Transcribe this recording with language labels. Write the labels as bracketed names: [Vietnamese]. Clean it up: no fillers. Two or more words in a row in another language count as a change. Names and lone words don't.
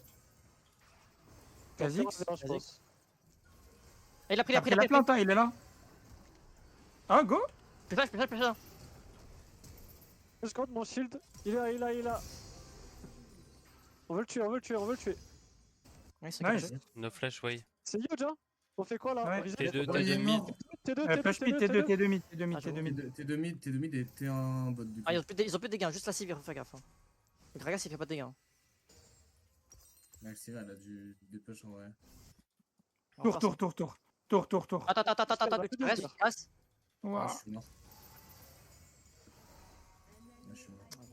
[French] Kha'Zix. Je pense. Et il a pris, Après la plante, hein, il est là. Ah, go. Plus flash. 2 secondes, mon shield. Il est là. On veut le tuer. Ouais, c'est Nice. quelque chose. [English] No flash way. [French] C'est huge, hein. On fait quoi là? Ouais. Reset. T2, Ouais, il est T2 mid. mort. T2, Flash mid, T2. T2 mid, Ah, T2 mid. T2 mid et T1 bot du coup. Ah, ils ont plus de dégâts, juste la Sivir, fais gaffe. Hein. Le Gragas, il fait pas de dégâts. Hein. Maxima, elle a des push en vrai. Tour. Attends, Gragas. Ah, Waouh. je suis mort. Ah, je suis mort.